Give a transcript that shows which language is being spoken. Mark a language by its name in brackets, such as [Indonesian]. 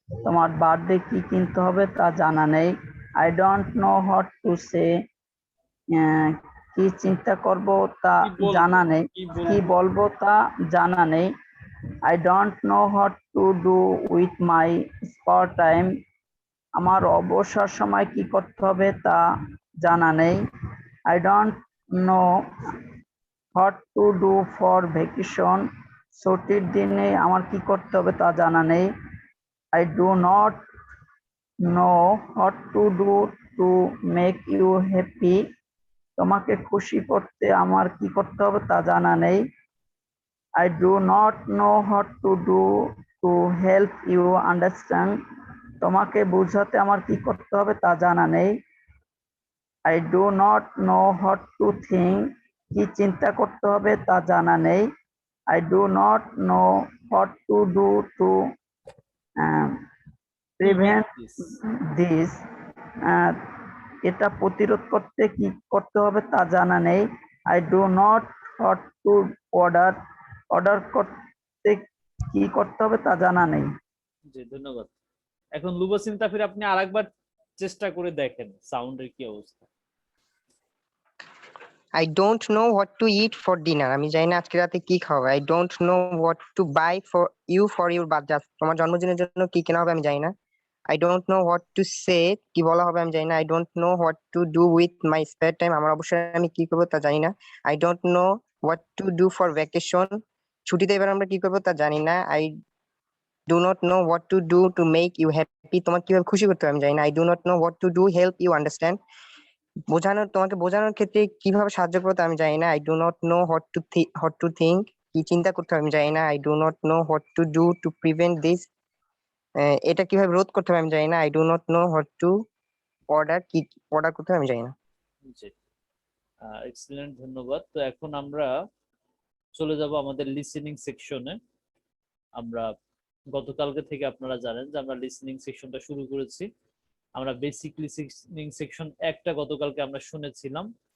[Bangla] তোমার বার্থডে কি কিনতে হবে তা জানা নেই। [English] I don't know what to say. [Bangla] কি চিন্তা করব তা জানা নেই। কি বলবো তা জানা নেই। [English] I don't know what to do with my spare time. [Bangla] আমার অবসর সময় কি করতে হবে তা জানা নেই। [English] I don't know what to do for vacation. [Bangla] ছুটির দিনে আমার কি করতে হবে তা জানা নেই। [English] I do not know what to do to make you happy. [Bangla] তোমাকে খুশি করতে আমার কি করতে হবে তা জানা নেই। [English] I do not know what to do to help you understand. [Bangla] তোমাকে বোঝাতে আমার কি করতে হবে তা জানা নেই। [English] I do not know what to think. [Bangla] কি চিন্তা করতে হবে তা জানা নেই। [English] I do not know what to do to prevent this. [Bangla] এটা প্রতিরোধ করতে কি করতে হবে তা জানা নেই। [English] I do not what to order. [Bangla] Order করতে কি করতে হবে তা জানা নেই। জি ধন্যবাদ। এখন লুবাসিন তাফির আপনি আরেকবার চেষ্টা করে দেখেন সাউন্ডের কি অবস্থা। [English] I don't know what to eat for dinner. [Bangla] আমি জানি না আজকে রাতে কি খাবো। [English] I don't know what to buy for your birthday. [Bangla] তোমার জন্মদিনের জন্য কি কেনা হবে আমি জানি না। [English] I don't know what to say. [Bangla] কি বলা হবে আমি জানি না। [English] I don't know what to do with my spare time. [Bangla] আমার অবসরে আমি কি করব তা জানি না। [English] I don't know what to do for vacation. [Bangla] ছুটিতে এবার আমরা কি করব তা জানি না। [English] I do not know what to do to make you happy. [Bangla] তোমাকে কিভাবে খুশি করতে হবে আমি জানি না। [English] I do not know what to do help you understand. [Bangla] তোমাকে বোঝানোর ক্ষেত্রে কিভাবে সাহায্য করতে আমি জানি না। [English] I do not know what to think. [Bangla] কি চিন্তা করতে হবে আমি জানি না। [English] I do not know what to do to prevent this. [Bangla] এটা কিভাবে রোধ করতে হবে আমি জানি না। [English] I do not know what to order. [Bangla] কি অর্ডার করতে হবে আমি জানি না। জি এক্সিলেন্ট, ধন্যবাদ। তো এখন আমরা চলে যাব আমাদের লিসেনিং সেকশনে। আমরা গতকালকে থেকে আপনারা জানেন যে আমরা লিসেনিং সেকশনটা শুরু করেছি। আমরা বেসিক লিসেনিং সেকশন একটা গতকালকে আমরা শুনেছিলাম।